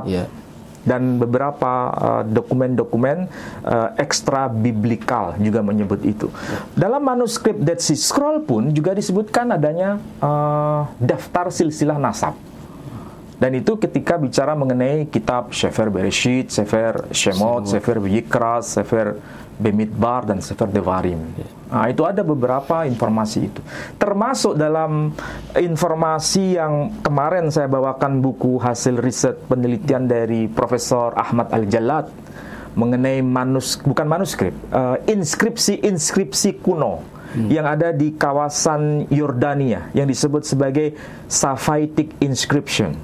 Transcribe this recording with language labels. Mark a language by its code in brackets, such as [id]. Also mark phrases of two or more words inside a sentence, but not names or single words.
[id] Dan beberapa dokumen-dokumen ekstra biblikal juga menyebut itu. Dalam manuskrip Dead Sea Scroll pun juga disebutkan adanya daftar silsilah nasab. Dan itu ketika bicara mengenai kitab Sefer Bereshit, Sefer Shemot, Sefer Yikra, Sefer Bemidbar, dan Sefer Devarim. Nah, itu ada beberapa informasi itu. Termasuk dalam informasi yang kemarin saya bawakan buku hasil riset penelitian dari Profesor Ahmad Al-Jalad mengenai inskripsi kuno yang ada di kawasan Yordania yang disebut sebagai [en] Safaitic inscription.